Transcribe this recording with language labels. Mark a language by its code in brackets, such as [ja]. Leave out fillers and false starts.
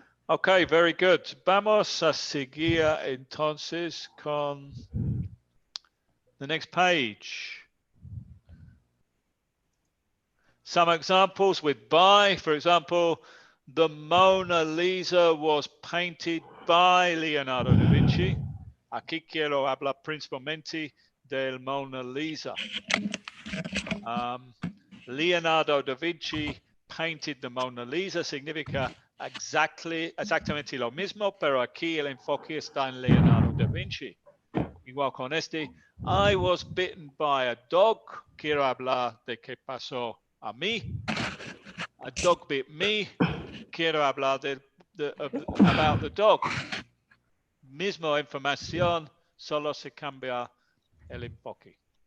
[en] Okay, very good. [es] Vamos a seguir entonces con [en] the next page. Some examples with by. For example, the Mona Lisa was painted by Leonardo da Vinci. [es] Aquí quiero hablar principalmente del Mona Lisa. [en] Leonardo da Vinci painted the Mona Lisa [es] significa exactamente lo mismo, pero aquí el enfoque está en Leonardo da Vinci. Igual con este, [en] I was bitten by a dog. [es] Quiero hablar de qué pasó a mí. [en] A dog bit me. [es] Quiero hablar [en] about the dog. [es] Mismo información, solo se cambia el enfoque.